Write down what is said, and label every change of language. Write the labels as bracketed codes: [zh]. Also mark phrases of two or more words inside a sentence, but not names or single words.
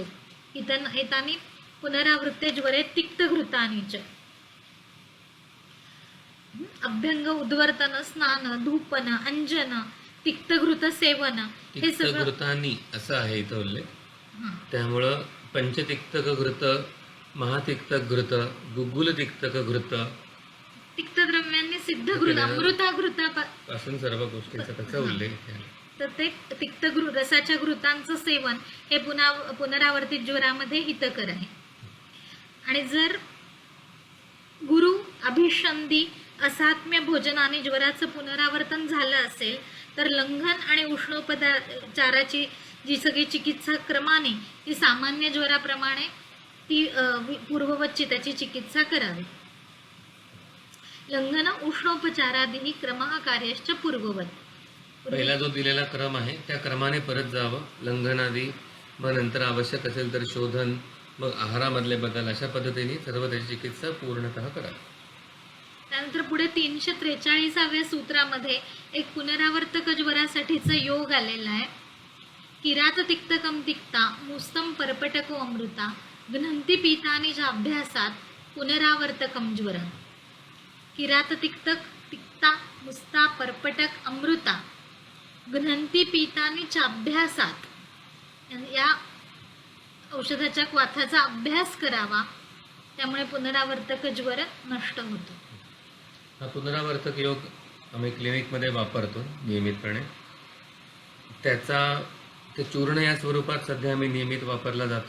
[sa] हितानी पुनरावृत्ते ज्वरे तिक्तघृतानीच. [mr] अभ्यंग उद्वर्तन स्नान धूपन अंजन तिक्तघृत सेवन हे सगळं तिक्तघृतानी असं आहे इथं उल्लेख. त्यामुळं पंचतिक्तक घृत, महातिक्तक गुगुल तिक्तक घृत, तिक्तद्रव्यांनी सिद्ध घृत पासून सर्व गोष्टींचा त्याचा उल्लेख आहे. तर ते तिक्त रसाच्या घृतांचं सेवन हे पुनरावर्तित ज्वरामध्ये हितकर आहे. आणि जर गुरु अभिषंदी असात्म्य भोजनाने ज्वराचं पुनरावर्तन झालं असेल तर लंघन आणि उष्णोपचाराची जी सगळी चिकित्सा क्रमाने ती सामान्य ज्वराप्रमाणे ती पूर्ववतची त्याची चिकित्सा करावी. [sa] लंघन उष्णोपचारादी क्रमः कार्यश्च पूर्ववत. [mr] पहिला जो दिलेला क्रम आहे त्या क्रमाने परत जावं. लंघनादी, मग नंतर आवश्यक असेल तर शोधन, मग आहारामधले बदल, अशा पद्धतीने सर्व त्याची चिकित्सा पूर्णतः करावी. त्यानंतर पुढे 343व्या सूत्रामध्ये एक पुनरावर्तक ज्वरासाठीचा योग आलेला आहे. [sa] किरात तिक्तकम तिक्ता मुस्तम परपटको अमृता घ्नन्ति पीतानि च अभ्यासात् पुनरावर्तकं ज्वरः किरात तिक्तक तिक्ता मुस्ता पर्पटक अमृता घ्नन्ति पीतानि च अभ्यासात [mr] या औषधाच्या क्वाथाचा अभ्यास करावा, त्यामुळे पुनरावर्तक ज्वर नष्ट होतो. हा पुनरावर्तक योग आम्ही क्लिनिकमध्ये वापरतो नियमितपणे. त्याचा ते चूर्ण या स्वरूपात सध्या आम्ही नियमित वापरला जातो.